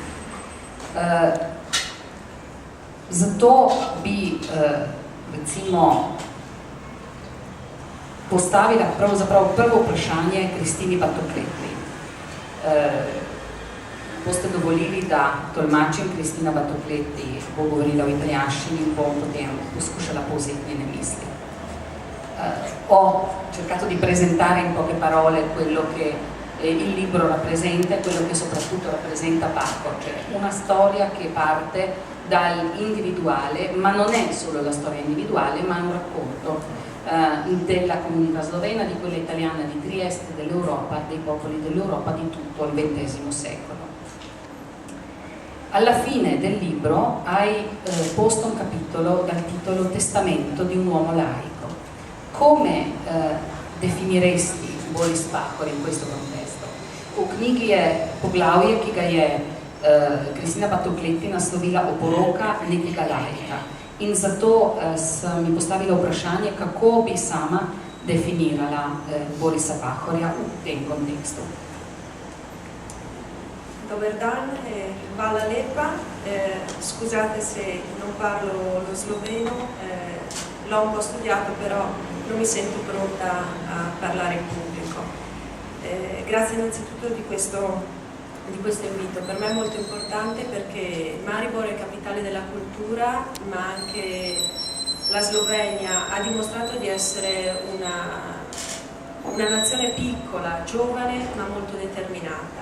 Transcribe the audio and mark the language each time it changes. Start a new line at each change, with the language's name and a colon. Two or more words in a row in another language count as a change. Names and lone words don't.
Slovenian: Zato bi recimo postavila pravzaprav prvo vprašanje Kristini Batokletti. Boste dovolili, da tolmačim. Kristina Batokletti bo govorila v italijanščini in bom potem poskušala povzeti njene misli.
Italian: Ho cercato di presentare in poche parole quello che il libro rappresenta e quello che soprattutto rappresenta Pahor, cioè una storia che parte dall'individuale, ma non è solo la storia individuale, ma è un racconto della comunità slovena, di quella italiana di Trieste, dell'Europa, dei popoli dell'Europa di tutto il XX secolo. Alla fine del libro hai posto un capitolo dal titolo Testamento di un uomo laico. Come definiresti Boris Pahor in questo contesto?
Slovenian: V knjigi je poglavje, ki ga je Kristina Batokletti naslovila Oporoka nekega laika. In zato sem mi postavila vprašanje, kako bi sama definirala Borisa Pahorja v tem kontekstu.
Croatian: Dobar dan,
Slovenian: hvala lepa.
Italian: Scusate se non parlo lo sloveno, l'ho un po' studiato, però non mi sento pronta a parlare in pubblico. Grazie innanzitutto di questo invito. Per me è molto importante perché Maribor è capitale della cultura, ma anche la Slovenia ha dimostrato di essere una nazione piccola, giovane, ma molto determinata.